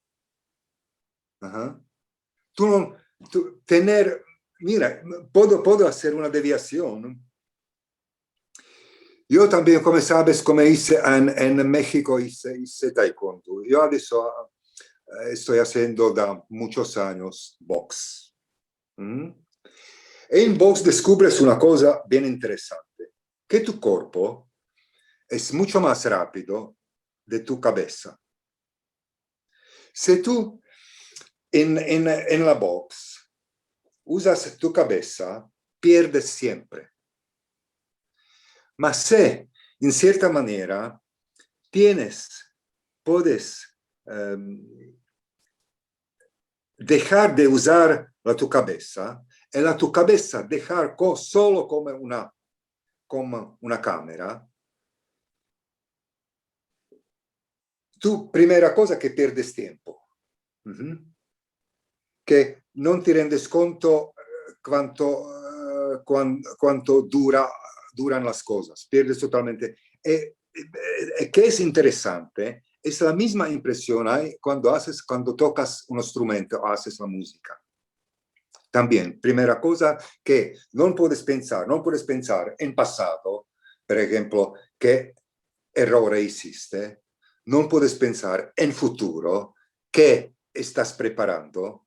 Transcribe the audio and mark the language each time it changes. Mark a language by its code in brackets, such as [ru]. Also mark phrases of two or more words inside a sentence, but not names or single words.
[es] Tú no, mira, puedo hacer una deviación. Yo también, como sabes, como hice en México, hice taekwondo. Yo adesso estoy haciendo da muchos años box. [it] E in [es] box descubres una cosa bien interesante, que tu cuerpo es mucho más rápido de tu cabeza. Si tú en la box usas tu cabeza, pierdes siempre. Mas si, en cierta manera, puedes dejar de usar tu cabeza, y tu cabeza dejar solo como una cámara, tu primera cosa que pierdes tiempo. [it] Che non ti rendes conto quanto [es] duran las cosas, pierdes totalmente. Que es interesante, es la misma impresión cuando tocas un instrumento o haces la música. También, primera cosa que no puedes pensar en pasado, por ejemplo, qué error hiciste, no puedes pensar en futuro, qué estás preparando.